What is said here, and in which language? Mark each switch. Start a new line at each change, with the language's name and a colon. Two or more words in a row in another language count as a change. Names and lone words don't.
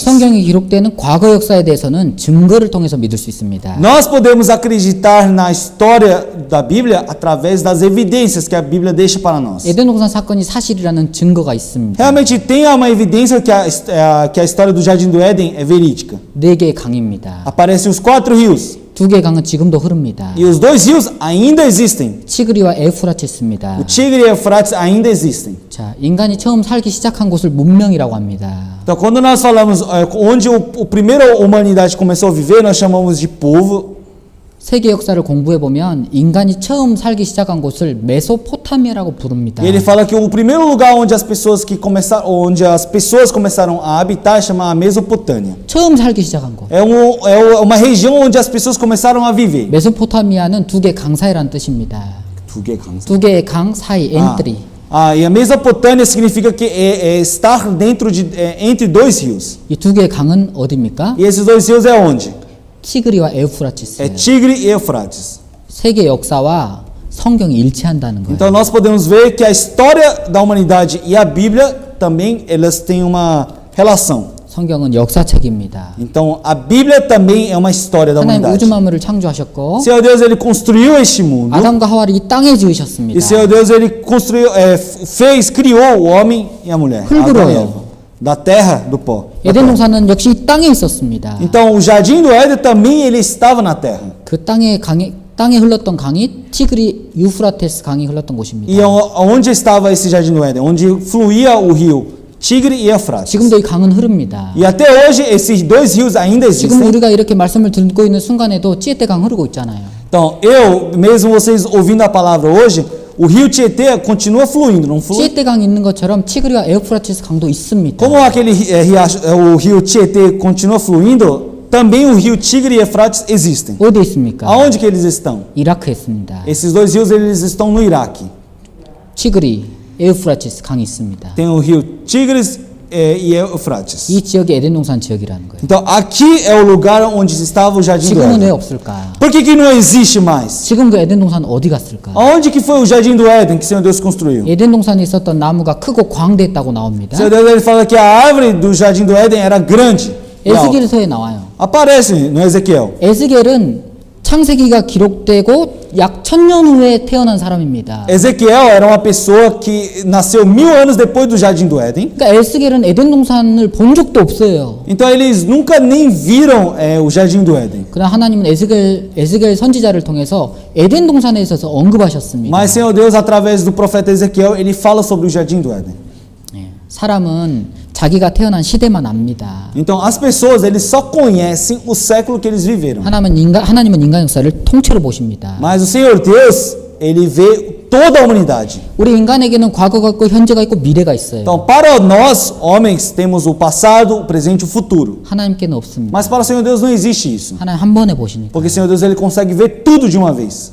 Korean: 성경에 기록되는 과거 역사에 대해서는 증거를 통해서 믿을 수 있습니다.
Portuguese: Nós podemos acreditar na história da Bíblia através das evidências que a Bíblia deixa para nós.
Korean: 에덴 동산 사건이 사실이라는 증거가 있습니다.
Portuguese: Realmente tem uma evidência que a história do Jardim do Éden é verídica.
Korean: 4개의 강입니다.
Portuguese: Aparecem os 4 rios.
Korean: 2개의 강은 지금도 흐릅니다.
Portuguese: E os 2 rios ainda existem.
Korean: 티그리와 에우프라테스입니다.
Portuguese: O Tigre e o Eufrates ainda existem.
Korean: 자, 인간이 처음 살기 시작한 곳을 문명이라고 합니다.
Portuguese: Então, quando nós falamos onde a primeira humanidade começou a viver, nós chamamos de povo.
Korean: 세계 역사를 공부해 보면 인간이 처음 살기 시작한 곳을 메소포타미아라고 부릅니다.
Portuguese: E ele fala que o primeiro lugar onde as pessoas começaram a habitar chama a Mesopotâmia.
Korean: 처음 살기 시작한 곳.
Portuguese: É uma região onde as pessoas começaram a viver.
Korean: 메소포타미아는 2개 강 사이라는 뜻입니다. 2개의 강 사이, 엔트리.
Portuguese: E a Mesopotâmia significa que é estar dentro entre 2 rios.
Korean: 이 2개의 강은 어디입니까?
Portuguese: E esses 2 rios é onde?
Korean: 티그리와
Portuguese: É
Korean: 에우프라테스예요.
Portuguese: Tigre e Eufrates.
Korean: 세계 역사와 성경이 일치한다는 거예요.
Portuguese: Então nós podemos ver que a história da humanidade e a Bíblia também elas têm uma relação.
Korean: 성경은 역사책입니다.
Portuguese: Então a Bíblia também é uma história da
Korean: 하나님
Portuguese: humanidade.
Korean: 우주 만물을 창조하셨고
Portuguese: Senhor Deus ele construiu este mundo.
Korean: 아담과 하와를 이 땅에 지으셨습니다.
Portuguese: E Senhor Deus ele construiu, criou o homem e a mulher,
Korean: 흙으로요.
Portuguese: Adão e Eva, da terra, do pó. da
Korean: 에덴
Portuguese: terra.
Korean: 동산은 역시 이 땅에 있었습니다.
Portuguese: Então o jardim do Éden também ele estava na terra.
Korean: 그 땅에 흘렀던 강이 티그리 유프라테스 강이 흘렀던 곳입니다.
Portuguese: E onde estava esse jardim do Éden? Onde fluía o rio Tigre e Eufrates.
Korean: 지금도 이 강은 흐릅니다.
Portuguese: E até hoje esses 2 rios ainda
Korean: 지금
Portuguese: existem.
Korean: 우리가 이렇게 말씀을 듣고 있는 순간에도 찌에떼강 흐르고 있잖아요.
Portuguese: Então, mesmo vocês ouvindo a palavra hoje, o rio Tietê continua fluindo, não flui?
Korean: 찌에떼강이 있는 것처럼 티그리와 에우프라테스 강도 있습니다.
Portuguese: Como o rio Tietê continua fluindo, também o rio Tigre e Eufrates existem.
Korean: 어디에 있습니까?
Portuguese: Aonde que eles estão?
Korean: 이라크에 있습니다.
Portuguese: Esses 2 rios eles estão no Iraque.
Korean: 티그리, 에우프라테스 강이 있습니다.
Portuguese: Tem o rio Tigres e Eufrates.
Korean: 이 지역이 에덴 동산 지역이라는 거예요.
Portuguese: Então, aqui é o lugar onde estava o jardim do
Korean: 지금은 왜
Portuguese: Éden.
Korean: 없을까?
Portuguese: Por que não existe mais?
Korean: 지금 그 에덴 동산 어디 갔을까?
Portuguese: Aonde que foi o jardim do Éden que o Senhor Deus construiu?
Korean: 에덴 동산에 있었던 나무가 크고 광대했다고 나옵니다.
Portuguese: O Senhor Deus ele fala que a árvore do jardim do Éden era grande. e alta.
Korean: 에스겔서에 나와요.
Portuguese: Aparece no Ezequiel.
Korean: 에스겔은 창세기가 기록되고 약 1000년 후에 태어난 사람입니다.
Portuguese: Ezequiel era uma pessoa que nasceu 1000 anos depois do jardim do Éden.
Korean: 그러니까 에스겔은 에덴 동산을 본 적도 없어요.
Portuguese: Então eles nunca nem viram o jardim do Éden.
Korean: 그러나 하나님은 에스겔 선지자를 통해서 에덴 동산에 있어서 언급하셨습니다.
Portuguese: Mas Senhor Deus, através do profeta Ezequiel, ele fala sobre o jardim do Éden.
Korean: 사람은 자기가 태어난 시대만 압니다.
Portuguese: Então as pessoas eles só conhecem o século que eles viveram.
Korean: 하나님은 인간 역사를 통째로 보십니다.
Portuguese: Mas o Senhor Deus, ele vê toda a humanidade.
Korean: 우리 인간에게는 과거가 있고 현재가 있고 미래가 있어요.
Portuguese: Então para nós homens temos o passado, o presente e o futuro.
Korean: 하나님께는 없습니다.
Portuguese: Mas para o Senhor Deus não existe isso.
Korean: 하나님 한 번에 보시니까.
Portuguese: Porque o Senhor Deus ele consegue ver tudo de uma vez.